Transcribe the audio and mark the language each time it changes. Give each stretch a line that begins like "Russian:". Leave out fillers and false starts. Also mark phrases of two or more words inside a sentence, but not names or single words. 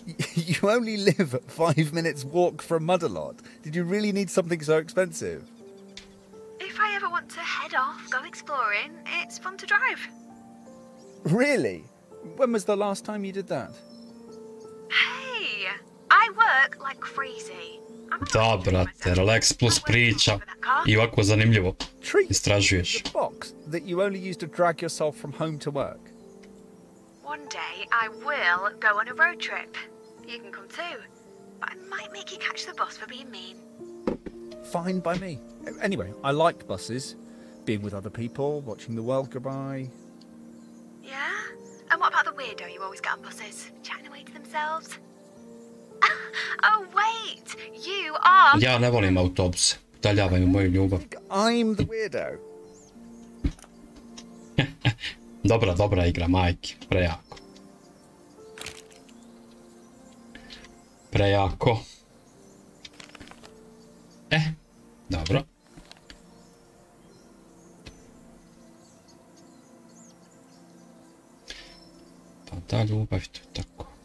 English: You only live at 5 minutes walk from Mudalot. Did you really need something so expensive? If I ever want to head off, go exploring, it's fun to drive. Really? When was the last time you did that? Hey, I work like crazy.
Serbian: Da, brate, relax plus priča. I ovako zanimljivo. Istražuješ.
English: The box that you only use to drag yourself from home to work. One day I will go on a road trip. You can come too. But I might make you catch the bus for being mean. Fine by me. Anyway, I like buses. Being with other people, watching the world go by. Yeah? And what about the weirdo you always get on buses? Chatting away to themselves? Oh wait! You are...
Serbian: Ja ne volim autobuse. Udaljavaj mi moju ljubav.
English: I'm the weirdo.
Serbian: Dobra igra, majke. Prejako. Prejako. Dobro. Pa da, ljubav, to je tako.